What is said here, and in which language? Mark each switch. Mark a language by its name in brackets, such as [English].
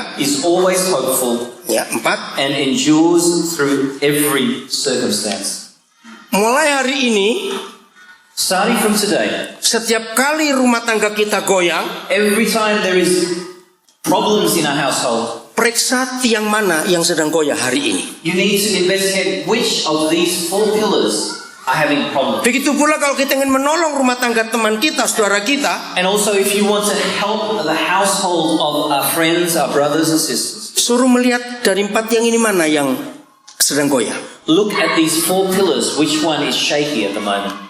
[English] is always hopeful, [Indonesian] ya 4. [English] and endures through every circumstance. [Indonesian] Mulai hari ini, [English] Starting from today, [Indonesian] setiap kali rumah tangga kita goyang, [English] every time there is problems in our household, [Indonesian] periksa tiang mana yang sedang goyah hari ini. [English] you need to investigate which of these 4 pillars are having problems. [Indonesian] Begitu pula kalau kita ingin menolong rumah tangga teman kita, saudara kita, [English] And also if you want to help the household of our friends, our brothers and sisters, [Indonesian] suruh melihat dari 4 tiang ini mana yang sedang goyah. [English] look at these 4 pillars, which one is shaky at the moment.